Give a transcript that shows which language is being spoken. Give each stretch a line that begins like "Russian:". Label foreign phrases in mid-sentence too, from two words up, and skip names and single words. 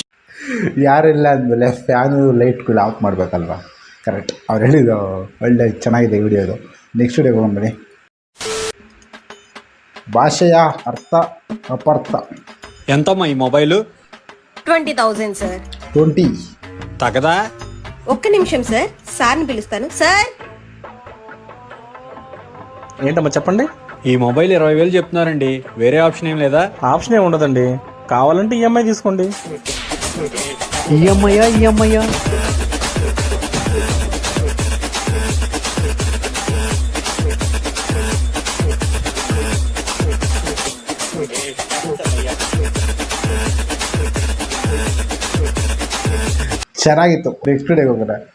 Kannada: ಯಾರಿಲ್ಲ ಅಂದಮೇಲೆ ಫ್ಯಾನು ಲೈಟ್ಗಳು ಆಫ್ ಮಾಡಬೇಕಲ್ವಾ? ಕರೆಕ್ಟ್. ಅವ್ರು ಹೇಳಿದ್ದು ಒಳ್ಳೆ ಚೆನ್ನಾಗಿದೆ ವಿಡಿಯೋ ಇದು.
English: next video
Kannada: ಹೋಗೋಣ ಬನ್ನಿ. ಭಾಷೆಯ ಅರ್ಥ ಅಪರ್ಥ. ಎಂತಮ್ಮ ಈ ಮೊಬೈಲು? 20,000 ಸರ್. 20
Telugu: తగదా? ఒక్క నిమిషం సార్, సార్ని పిలుస్తాను. సార్ ఏంటమ్మా చెప్పండి. ఈ మొబైల్ 20,000 చెప్తున్నారండి. వేరే ఆప్షన్ ఏం లేదా? ఆప్షన్ ఏమి ఉండదండి, కావాలంటే EMI తీసుకోండి.
Kannada: ಈ ಅಮ್ಮಯ್ಯ ಚೆನ್ನಾಗಿತ್ತು. ನೆಕ್ಸ್ಟ್ ಡೇಗೆ ಹೋಗೋಣ.